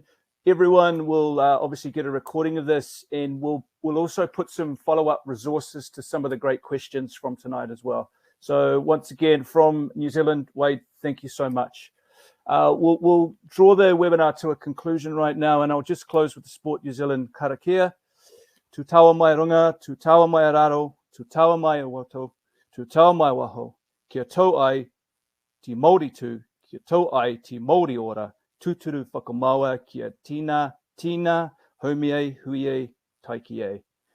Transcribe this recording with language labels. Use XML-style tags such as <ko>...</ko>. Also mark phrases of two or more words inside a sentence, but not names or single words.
<en>Everyone will obviously get a recording of this, and we'll also put some follow-up resources to some of the great questions from tonight as well. So once again, from New Zealand, Wade, thank you so much. We'll draw the webinar to a conclusion right now, and I'll just close with the Sport New Zealand karakia.</en> <mi>Tu tawa mai runga, tu tawa mai araro, tu tawa mai awato, tu tawa mai waho, kia tau ai ti Māori tū, kia tau ai ti Māori ora, tūturu whakamaua kia tina, haumie, huie, taiki e.</mi>